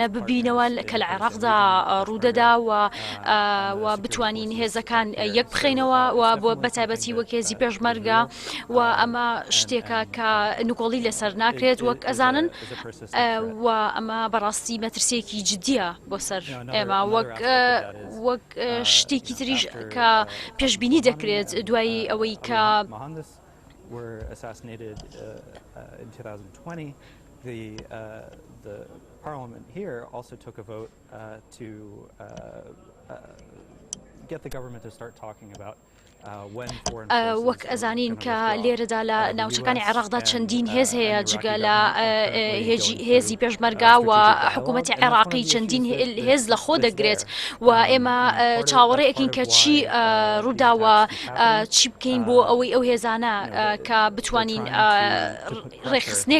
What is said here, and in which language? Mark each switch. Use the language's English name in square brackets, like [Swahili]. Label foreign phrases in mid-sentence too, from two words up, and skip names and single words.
[Central Kurdish] ببینەوە کە لە عێراقدا ڕوودەدا و بتوانین هێزەکان یەک بخەینەوە و بۆ بەتایبەتی وەک هێزی پێشمەرگە و ئەمە شتێکە کە نوکۆڵی لەسەر ناکرێت وەک ئەزانن و ئەمە بەڕاستی مەترسیەکی جددیە بۆ سەر ئێمە وەک شتێکی تریش کە پێشبینی دەکرێت دوای ئەوەی کە [English] were assassinated in 2020. The parliament here also took a vote to get the government to start talking about [Central Kurdish] وەک ئەزانین کە لێرەدا لە ناوچەکانی عێراقدا چەندین هێز هەیە جگە لە هێزی پێشمەرگا و حکوومەتی عێراقی چەندین هێز لە خۆ دەگرێت و ئێمە چاوەڕێیەکەین کە چی ڕووداوە چی بکەین بۆ ئەوەی ئەو هێزانە کە بتوانین ڕێخستنێک